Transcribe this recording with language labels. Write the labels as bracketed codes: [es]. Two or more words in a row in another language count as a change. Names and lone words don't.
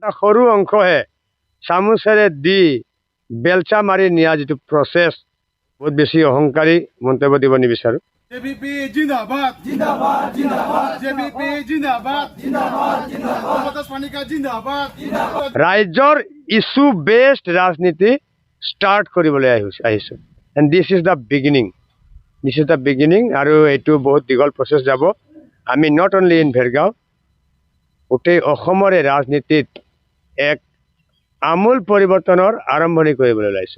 [as] সৰু অংশহে চামুচেৰে দি বেলচা মাৰি নিয়া যিটো প্ৰচেছ বহুত বেছি অহংকাৰী মন্তব্য দিব নিবিচাৰোঁ। [hi] जेबीपी जिंदाबाद जिंदाबाद जिंदाबाद जेबीपी जिंदाबाद जिंदाबाद जिंदाबाद पतस पानिका जिंदाबाद जिंदाबाद [as] ৰাজ্যৰ [en] issue based [as] ৰাজনীতি ষ্টাৰ্ট কৰিবলৈ আহিছোঁ [en] and this is the beginning [as] আৰু এইটো বহুত দীঘল প্ৰচেছ যাব। আমি [en] not only in [as] ভেৰগাঁও গোটেই অসমৰে ৰাজনীতিত এক আমূল পৰিৱৰ্তনৰ আৰম্ভণি কৰিবলৈ ওলাইছোঁ।